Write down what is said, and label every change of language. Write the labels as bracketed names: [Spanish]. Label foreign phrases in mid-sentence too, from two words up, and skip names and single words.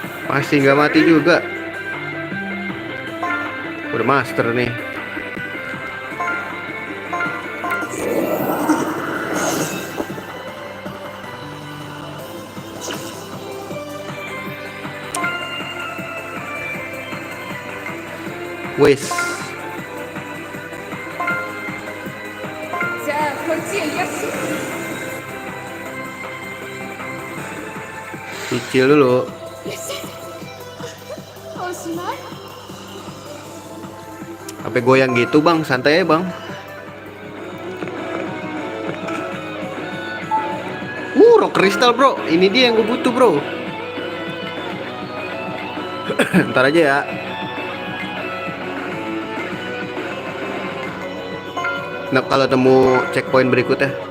[Indonesian] Masih nggak mati juga. Udah master nih. Wes. [Japanese] じゃあこっちへいらっしゃい。 [Indonesian] Cicil dulu. [Japanese] いらっしゃい。おしまい。 [Indonesian] Sampai goyang gitu bang, santai ya bang. Rock kristal bro, ini dia yang gue butuh bro. Ntar aja ya. Nah kalau temu checkpoint berikutnya.